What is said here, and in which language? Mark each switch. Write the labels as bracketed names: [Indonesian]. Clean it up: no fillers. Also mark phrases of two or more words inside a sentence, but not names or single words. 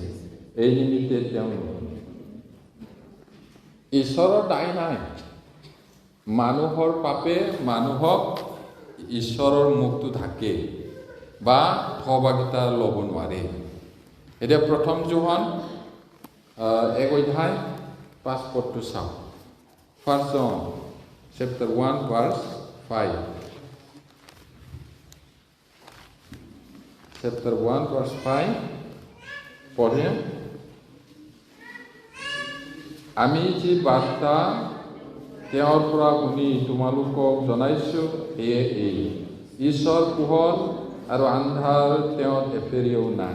[Assamese] এই নিমিত্তে তেওঁ ঈশ্বৰৰ দায় নাই। মানুহৰ পাপে মানুহক ঈশ্বৰৰ মুখটো ঢাকে বা সহভাগিতা ল'ব নোৱাৰে। এতিয়া প্ৰথম যোহন 1 অধ্যায় 5 পদটো চাওঁ। [English] 1 John chapter 1 verse 5. Chapter 1 verse 5 পঢ়িম। [Assamese] আমি যি বাৰ্তা তেওঁৰ পৰা শুনি তোমালোকক জনাইছোঁ সেয়ে এই, ঈশ্বৰ পোহৰ আৰু আন্ধাৰ তেওঁৰ এফেৰিও নাই।